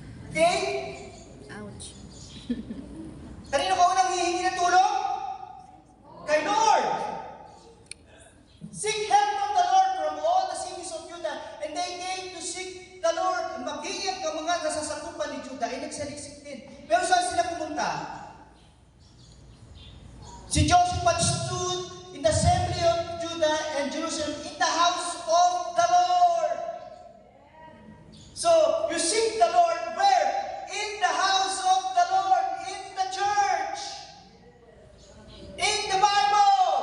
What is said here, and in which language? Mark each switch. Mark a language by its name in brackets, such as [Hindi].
[Filipino] Okay? Ouch. Kanino ka unang hihingi ng tulong? Kay Lord. [English] Seek help from the Lord from all the cities of Judah. And they came to seek the Lord. [Filipino] Mag-iyak ang mga nasasakupan ni Judah ay nagsaliksik din. Pero saan sila pumunta? [English] Si Jehoshaphat stood in the assembly of Judah and Jerusalem in the house of the Lord. So, you seek the Lord where? In the house of the Lord, in the church, in the Bible.